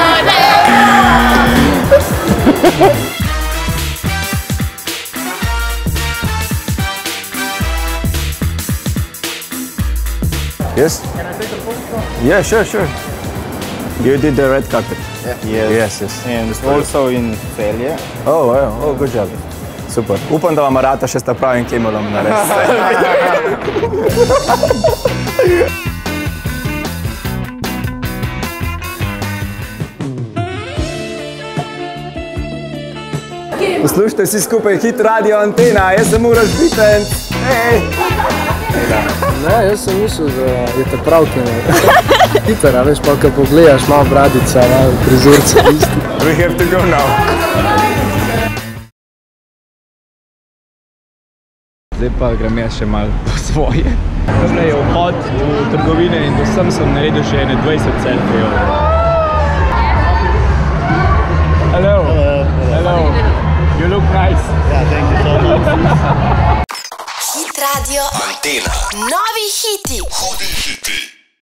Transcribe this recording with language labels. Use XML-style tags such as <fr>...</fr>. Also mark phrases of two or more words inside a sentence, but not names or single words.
<en>Yes? Can I take a photo? Yeah, sure. You did the red carpet? Yeah. Yes. And also in Celje. Oh, wow. Oh, good job. Super.</en> <sl>Upam, da vam rata še s ta pravim kemelom narediti. Poslušajte vsi skupaj Hit Radio Antena, jaz sem Uroš Bitenc. Ne, jaz sem mislil, da je te pravke hitara, veš, pa ko pogledaš, malo bradica, malo prizorca isti.</sl> <en>We have to go now.</en> <sl>Zdaj pa grem jaz še malo po svoje. Zdaj je vhod v trgovine in vsem sem naredil še ene 20 selfijev.</sl> <en>Hello. Hello. You look nice. Yeah, thank you so much.</en> <sl>Hit Radio Antena. Novi hiti. Hudi hiti.</sl>